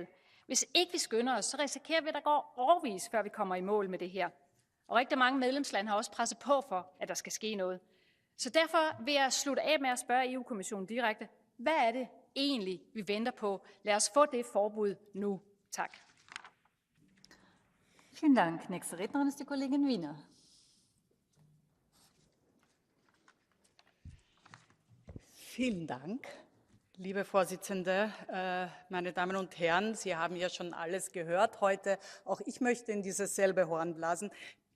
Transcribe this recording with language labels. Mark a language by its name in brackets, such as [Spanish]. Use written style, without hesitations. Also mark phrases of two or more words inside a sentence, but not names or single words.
[Danish] Hvis ikke vi skynder os, så risikerer vi, at der går årevis, før vi kommer i mål med det her. Og rigtig mange medlemslande har også presset på for, at der skal ske noget. Så derfor vil jeg slutte af med at spørge EU-kommissionen direkte, hvad er det egentlig, vi venter på? Lad os få det forbud nu. Tak. [German] Vielen Dank. Nächste Rednerin ist die Kollegin Wiener. Vielen Dank, liebe Vorsitzende, meine Damen und Herren. Sie haben ja schon alles gehört heute. Auch ich möchte in dieses selbe Horn blasen.